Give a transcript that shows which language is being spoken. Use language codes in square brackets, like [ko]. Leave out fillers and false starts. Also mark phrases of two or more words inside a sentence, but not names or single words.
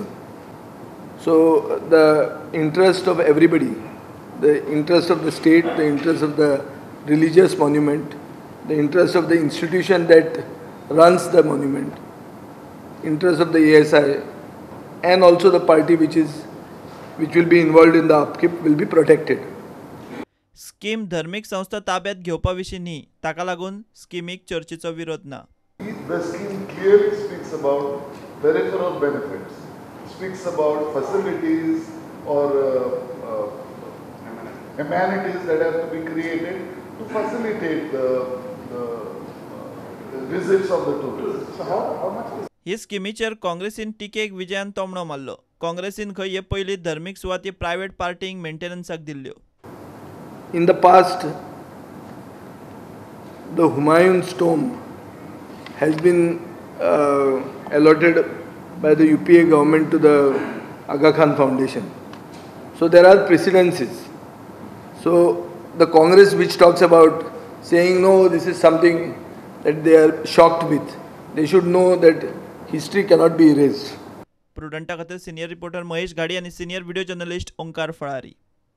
[en] So the interest of everybody, the interest of the state, the interest of the religious monument, the interest of the institution that runs the monument, interest of the ASI, and also the party which will be involved in the upkeep will be protected. [kok] स्कीम धार्मिक संस्था ताब्यात घेवपाविशीं न्ही, ताका लागून स्कीमीक चर्चेचो विरोध ना. [en] The scheme clearly speaks about peripheral benefits, speaks about facilities or amenities that have to be created to facilitate the visits of the tourists. So how much is [kok] ही स्किमीचेर काँग्रेसीन टिकेक विजयान तोमणो मारलो. काँग्रेसीन खंय हे पयली धार्मिक सुवाती प्रायव्हेट पार्टींक मेंटेनन्साक दिल्ल्यो. [en] In the past, the Humayun's tomb has been allotted by the UPA government to the Aga Khan Foundation. So there are precedences. So the Congress which talks about saying no, this is something that they are shocked with. They should know that history cannot be erased. [kok] प्रुडंटा खातीर सिनियर रिपोर्टर महेश घाडी आणि सिनियर व्हिडिओ जर्नलिस्ट ओंकार फळारी.